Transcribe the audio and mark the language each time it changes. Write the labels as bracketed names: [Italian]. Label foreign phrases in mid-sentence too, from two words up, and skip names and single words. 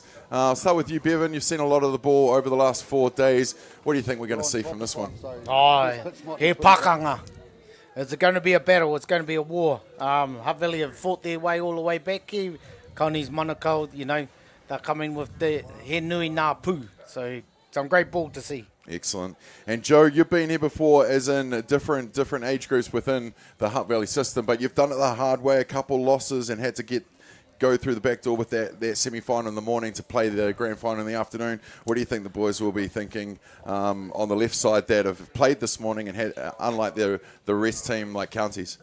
[English] I'll start with you, Bevan. You've seen a lot of the ball over the last 4 days. What do you think we're going to see from this one? [Māori] He pakanga. [English] It's going to be a battle. It's going to be a war. Hutt Valley have fought their way all the way back here. Connie's Manukau, you know, they're coming with the [Māori] he nui nā pū. [English] So some great ball to see. Excellent. And Joe, you've been here before as in different age groups within the Hutt Valley system, but you've done it the hard way, a couple losses and had to go through the back door with that semi-final in the morning to play the grand final in the afternoon. What do you think the boys will be thinking on the left side that have played this morning and had, unlike the rest team like counties?